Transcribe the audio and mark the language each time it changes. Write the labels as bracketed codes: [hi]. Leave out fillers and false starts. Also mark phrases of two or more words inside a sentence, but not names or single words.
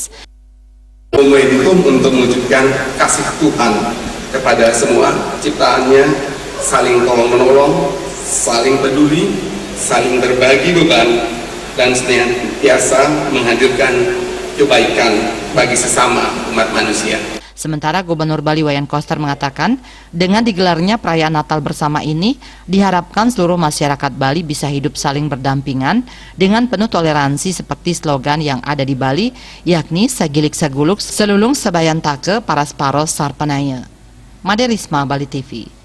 [id] Momentum untuk mewujudkan kasih Tuhan kepada semua ciptaannya, saling tolong-menolong, saling peduli, saling berbagi beban, dan senantiasa menghadirkan kebaikan bagi sesama umat manusia. Sementara Gubernur Bali Wayan Koster mengatakan, dengan digelarnya perayaan Natal bersama ini, diharapkan seluruh masyarakat Bali bisa hidup saling berdampingan dengan penuh toleransi seperti slogan yang ada di Bali, yakni [ban] Sagilik Saguluk, Selulung Sebayan Take, Paras Paros Sarpanaya. [id] Made Risma, Bali TV.